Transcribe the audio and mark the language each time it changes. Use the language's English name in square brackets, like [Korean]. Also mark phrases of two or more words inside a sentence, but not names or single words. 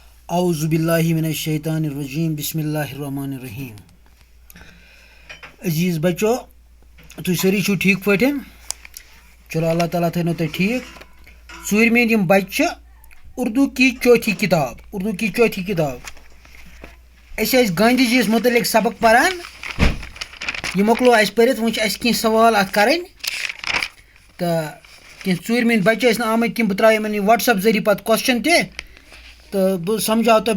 [Arabic] اعوذ باللہ من الشیطان الرجیم بسم اللہ الرحمن الرحیم. [Kashmiri] عزیز بچو تُہۍ سٲری چھُو ٹھیٖک پٲٹھۍ؟ چلو اللہ تعالیٰ تھٲینو تۄہہِ ٹھیٖک. ژوٗرمہِ یِم بچہِ چھِ [Urdu] اردو کی چوتھی کتاب [Kashmiri] أسۍ ٲسۍ گاندھی جی یَس متعلق سبق پران. یہِ مۄکلو اَسہِ پٔرِتھ. وۄنۍ چھِ اَسہِ کینٛہہ سوال اَتھ کَرٕنۍ تہٕ کینٛہہ ژوٗرمہِ بچہِ ٲسۍ نہٕ آمٕتۍ کینٛہہ. بہٕ ترٛاوٕ یِمن یہِ وَٹسیپ ذٔریعہٕ پَتہٕ کوسچن تہِ تہٕ بہٕ سمجھاو تۄہہِ.